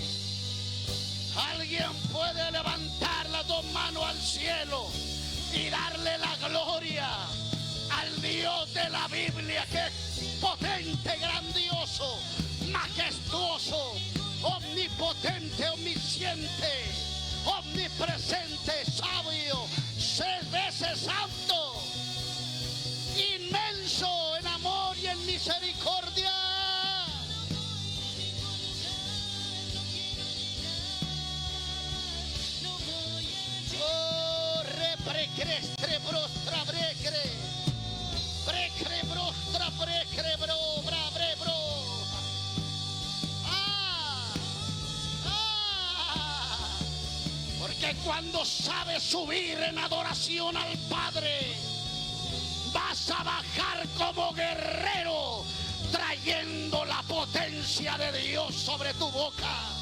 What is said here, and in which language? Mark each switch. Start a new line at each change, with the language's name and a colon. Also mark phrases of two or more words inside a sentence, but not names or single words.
Spanish: Alguien puede levantar las dos manos al cielo y darle la gloria al Dios de la Biblia, que es potente, grandioso, majestuoso, omnipotente, omnisciente, omnipresente, sabio, 6 veces santo, inmenso en amor y en misericordia. Oh, reprecrestre brostra brecre, brecre brostra brecre bro, brabre bro. Porque cuando sabes subir en adoración al Padre, vas a bajar como guerrero, trayendo la potencia de Dios sobre tu boca.